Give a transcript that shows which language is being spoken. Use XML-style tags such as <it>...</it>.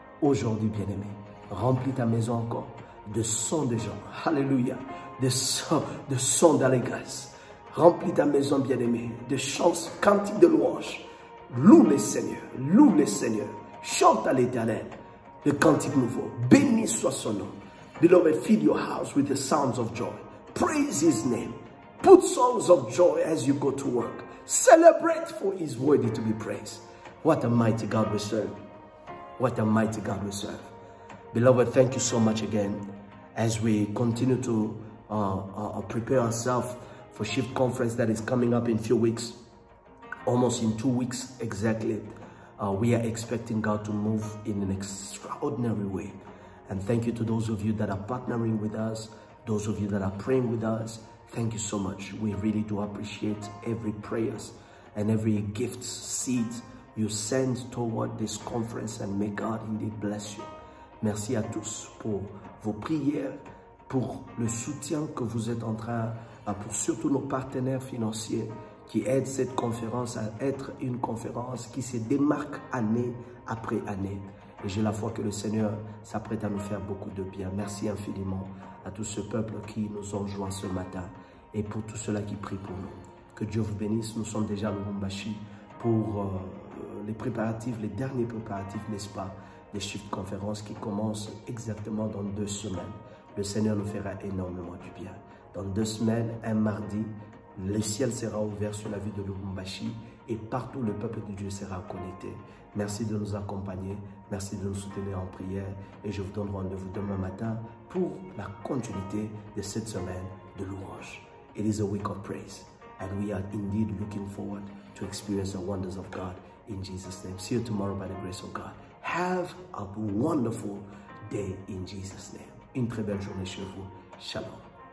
<fr>Aujourd'hui, bien-aimé, remplis ta maison encore de sons de joie. Alléluia. De sons d'allégresse. Remplis ta maison, bien-aimé, de chants, cantiques de louanges. Loue le Seigneur, loue le Seigneur. Chante à l'Éternel de cantiques nouveaux. Béni soit son nom.</fr> <en>Beloved, fill your house with the sounds of joy. Praise His name. Put songs of joy as you go to work. Celebrate, for He is worthy to be praised. What a mighty God we serve. What a mighty God we serve. Beloved, thank you so much again as we continue to prepare ourselves for Shift Conference that is coming up in a few weeks. Almost in 2 weeks exactly. We are expecting God to move in an extraordinary way. And thank you to those of you that are partnering with us, those of you that are praying with us. Thank you so much. We really do appreciate every prayers and every gift, seed you send toward this conference, and may God indeed bless you.</en> <fr>Merci à tous pour vos prières, pour le soutien que vous êtes en train, pour surtout nos partenaires financiers qui aident cette conférence à être une conférence qui se démarque année après année. Et j'ai la foi que le Seigneur s'apprête à nous faire beaucoup de bien. Merci infiniment à tout ce peuple qui nous ont joints ce matin et pour tous ceux-là qui prient pour nous. Que Dieu vous bénisse. Nous sommes déjà à Lubumbashi pour les préparatifs, les derniers préparatifs, n'est-ce pas, des Shift Conférences qui commencent exactement dans 2 semaines. Le Seigneur nous fera énormément du bien. Dans 2 semaines, un mardi, le ciel sera ouvert sur la ville de Lubumbashi et partout le peuple de Dieu sera connecté. Merci de nous accompagner, merci de nous soutenir en prière et je vous donne rendez-vous demain matin pour la continuité de cette semaine de louange.</fr> <en>It is a week of praise and we are indeed looking forward to experience the wonders of God in Jesus' name. See you tomorrow by the grace of God. Have a wonderful day in Jesus' name.</en> <fr>Une très belle journée chez vous.</fr> <en>Shalom.</en>